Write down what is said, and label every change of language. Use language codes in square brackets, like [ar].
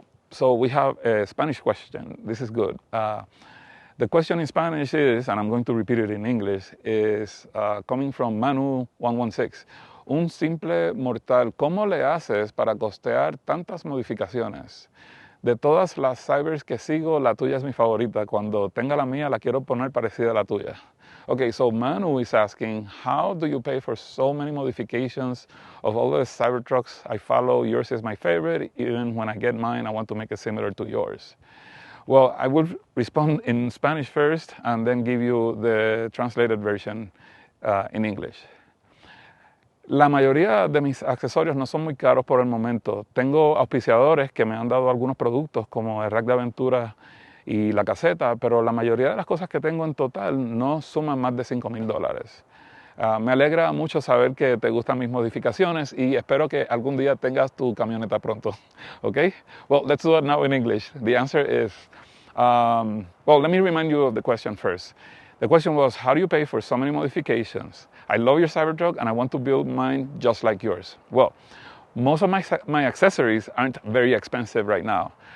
[en] So we have a Spanish question. This is good. The question in Spanish is, and I'm going to repeat it in English, is coming from Manu116. [es] Un simple mortal, ¿cómo le haces para costear tantas modificaciones? De todas las cybers que sigo, la tuya es mi favorita. Cuando tenga la mía, la quiero poner parecida a la tuya. [en] Okay, so Manu is asking, how do you pay for so many modifications of all the Cybertrucks I follow? Yours is my favorite. Even when I get mine, I want to make it similar to yours. Well, I will respond in Spanish first and then give you the translated version in English. [es] La mayoría de mis accesorios no son muy caros por el momento. Tengo auspiciadores que me han dado algunos productos como el rack de aventura y la caseta, pero la mayoría de las cosas que tengo en total no suman más de $5,000. Me alegra mucho saber que te gustan mis modificaciones y espero que algún día tengas tu camioneta pronto. [en] Okay? Well, let's do it now in English. The answer is, well, let me remind you of the question first. The question was, how do you pay for so many modifications? I love your Cybertruck and I want to build mine just like yours. Well, most of my accessories aren't very expensive right now.